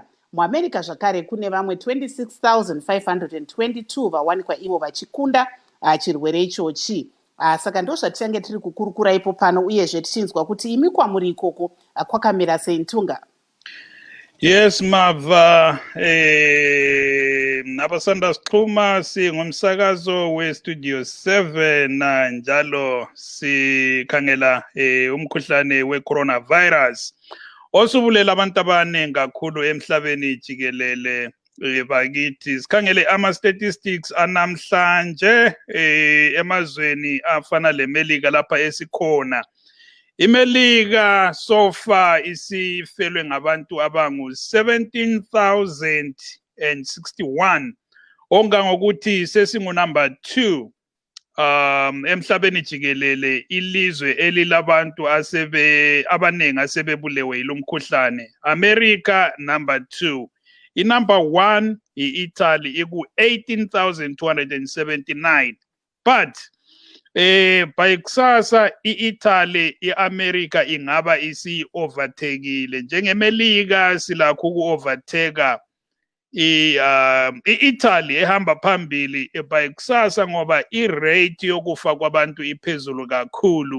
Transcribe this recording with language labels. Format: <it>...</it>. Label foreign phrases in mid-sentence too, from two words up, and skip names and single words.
<sn>MuAmerica zvakare kune vamwe 26,522 vawanikwa ivo vachikunda chirwere ichochi. Saka ndo zvatichange tiri kukurukura ipo pano, uyezve tichinzwa kuti imi kwamuri ikoko kwakamira sei Ntunga?</sn> <nd>Yes mava, nabasanda sixhuma singumsakazo westudio 7 njalo sikhangela umkhuhlane weCoronavirus osubulele abantu abaningi kakhulu emhlabeni jikelele. Bakithi sikhangele ama-statistics anamhlanje emazweni afana leMelika lapha esikhona. iMelika</nd> <en>so far</en> <nd>isifelwe ngabantu abangu 17,061 ongangokuthi sesingu number 2 emhlabeni jikelele ilizwe elilabantu abanengi asebebulewe yilomkhuhlane.</nd> <en>America number 2. Number 1 Italy iku 18,279.</en> <nd>But by kusasa iItaly iAmerica ingaba isi overtakeile. NjengeMelika silakho uku-overtake iItaly ehamba phambili by kusasa ngoba irate yokufa kwabantu iphezulu kakhulu.</nd>